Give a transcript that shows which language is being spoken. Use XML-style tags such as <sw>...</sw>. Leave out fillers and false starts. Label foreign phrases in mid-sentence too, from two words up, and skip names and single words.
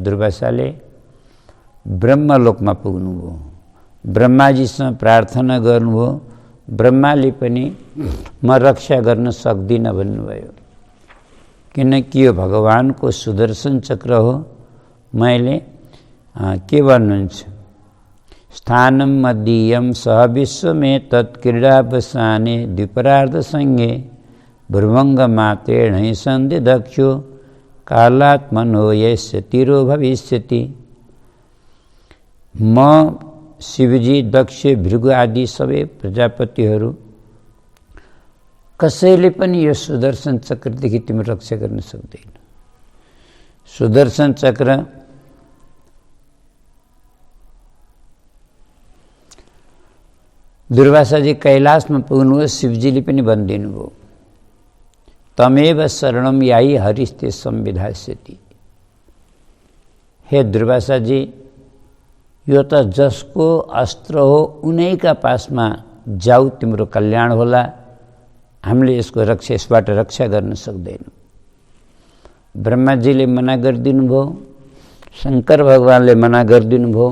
<ne>दुर्वासाले ब्रह्मलोकमा पुग्नुभयो, ब्रह्माजीसँग प्रार्थना गर्नुभयो। ब्रह्माले पनि म रक्षा गर्न सक्दिनँ भन्नुभयो। किनकि यो भगवानको सुदर्शन चक्र हो। मैले के भन्नुहुन्छ,</ne> <sa>स्थानम मदीयम सह विश्वमे तत्क्रीडावसाने द्विपरार्ध संगे भ्रुवंग मातेण संधि दक्षो कालात्मनो यस्य तिरो भविष्यति।</sa> <ne>म शिवजी, दक्ष, भृगु आदि सबै प्रजापतिहरू कसैले पनि यो सुदर्शन चक्रदेखि तिम्रो रक्षा गर्न सक्दैन। सुदर्शन चक्र दुर्वासाजी कैलाशमा पुग्नुभयो। शिवजीले पनि भनिदिनु भयो,</ne> <sa>तमेव शरणम याई हरिस्ते संविधास्यति।</sa> <ne>हे दुर्वासाजी, यो त जसको अस्त्र हो उनैका पासमा जाऊ, तिम्रो कल्याण होला। हामीले यसबाट रक्षा गर्न सक्दैनौँ। ब्रह्माजीले मना गरिदिनु भयो, शङ्कर भगवानले मना गरिदिनु भयो।</ne>